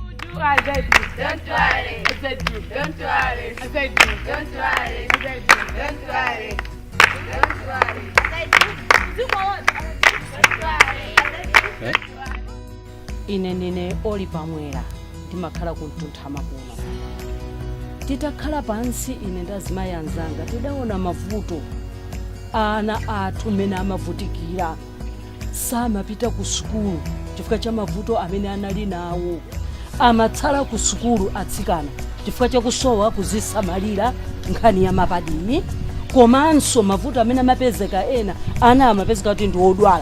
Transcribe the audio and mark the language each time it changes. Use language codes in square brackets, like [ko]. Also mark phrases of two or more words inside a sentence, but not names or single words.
[en] I said don't worry. I said don't worry. I said don't worry. I said don't worry. Don't worry. [ny] Ine ndine oli pamwera ndimakhala kuntuntha makuno. Titakhala pansi ine ndazimayi anzanga tidaona mavuto ana athu mene amavutikira samapita ku sukulu chifukwa cha mavuto amene anali nawo, amatsala ku sukulu atsikana chifukwa cha kusowa kuzisamalira nkhani ya mapadini, komanso mavuto amene amapezeka ena ana amapezeka kuti ndi odwala.